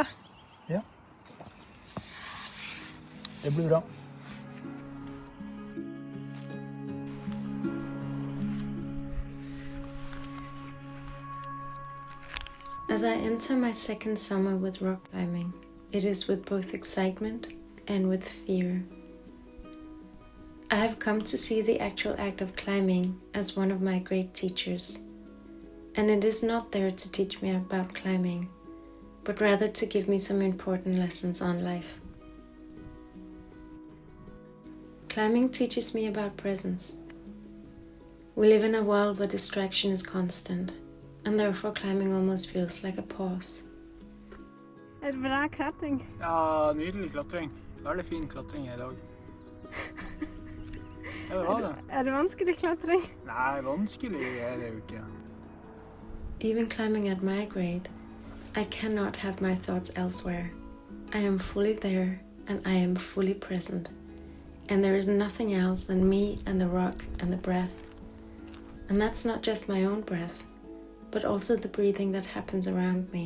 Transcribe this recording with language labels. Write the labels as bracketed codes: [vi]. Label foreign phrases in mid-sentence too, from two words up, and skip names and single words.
[no] Ja. Det blir bra. [en] As I enter my second summer with rock climbing, it is with both excitement and with fear. I have come to see the actual act of climbing as one of my great teachers. And it is not there to teach me about climbing, but rather to give me some important lessons on life. Climbing teaches me about presence. We live in a world where distraction is constant, and therefore climbing almost feels like a pause. [no] Er det bra klatring? Ja, nydelig klatring. Veldig fin klatring i dag. Ja, det var det. Er det vanskelig klatring? Nei, vanskelig er det jo ikke. [en] Even climbing at my grade, I cannot have my thoughts elsewhere. I am fully there and I am fully present. And there is nothing else than me and the rock and the breath. And that's not just my own breath, but also the breathing that happens around me.